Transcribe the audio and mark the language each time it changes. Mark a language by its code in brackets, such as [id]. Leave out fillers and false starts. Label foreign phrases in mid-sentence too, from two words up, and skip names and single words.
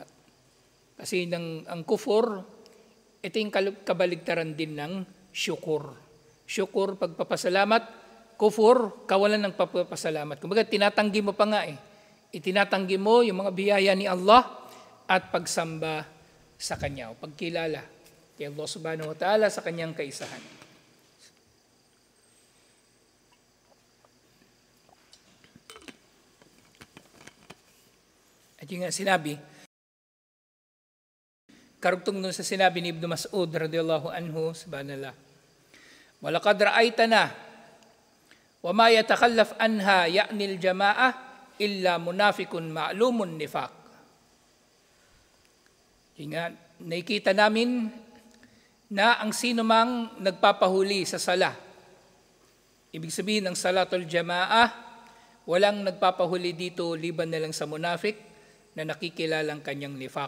[tl] Kasi ang kufur, ito yung kabaligtaran din ng syukur. Syukur, pagpapasalamat, kufur, kawalan ng pagpapasalamat. Kumbaga, tinatanggi mo pa nga Itinatanggi mo yung mga biyaya ni Allah at pagsamba sa Kanya o pagkilala kay Allah [ar] سبحانه وتعالى [tl] sa Kanyang kaisahan. At yung nga sinabi, karugtong nun sa sinabi ni Ibn Mas'ud [ar] رضي الله عنه، سبحان الله، ولقد رأيتنا وما يتخلف عنها يعني الجماعة إلا منافق معلوم النفاق. [tl] Ingat, nakikita namin na ang sino mang nagpapahuli sa sala, ibig sabihin ng [ar] صلاة الجماعة, [tl] walang nagpapahuli dito liban na lang sa munafik na nakikilalang kanyang nifaq.